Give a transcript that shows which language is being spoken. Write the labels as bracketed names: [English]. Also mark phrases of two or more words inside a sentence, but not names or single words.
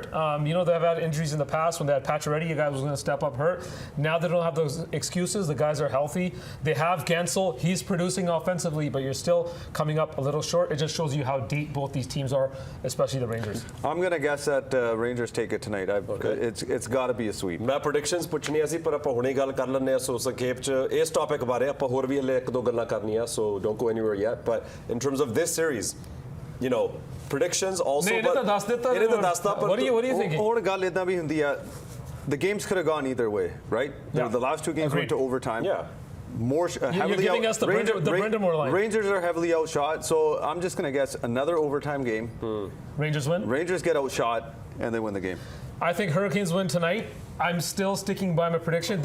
[English] You know, they've had injuries in the past. When they had Pacioretty, a guy was going to step up hurt. Now they don't have those excuses. The guys are healthy. They have Gensel. He's producing offensively, but you're still coming up a little short. It just shows you how deep both these teams are, especially the Rangers. I'm going to guess that Rangers take it tonight. It's got to be a sweep. [Punjabi] ਮੈਂ ਪ੍ਰੈਡਿਕਸ਼ਨਸ ਪੁੱਛਣੀਆਂ ਸੀ ਪਰ ਆਪਾਂ ਹੁਣੇ ਗੱਲ ਕਰ ਲੈਂਦੇ ਆ ਸੋ ਸੰਖੇਪ ਚ ਇਸ ਟੌਪਿਕ ਬਾਰੇ ਆਪਾਂ ਹੋਰ ਵੀ ਹਲੇ ਇੱਕ ਦੋ ਗੱਲਾਂ ਕਰਨੀਆਂ ਸੋ [English] don't go anywhere yet but in terms of this series you know predictions also [Punjabi] ਇਹਨੇ ਤਾਂ ਦੱਸ ਦਿੱਤਾ ਇਹਨੇ ਤਾਂ ਦੱਸਤਾ ਪਰ [English] what are you thinking [Punjabi] ਹੋਰ ਗੱਲ ਇਦਾਂ ਵੀ ਹੁੰਦੀ ਆ [English] the games could have gone either way right the last 2 games went to overtime more heavily you're giving us the Brindamore line. Rangers are heavily outshot so I'm just going to guess another overtime game. Rangers win? Rangers get outshot and they win the game. I think Hurricanes win tonight. I'm still sticking by my prediction.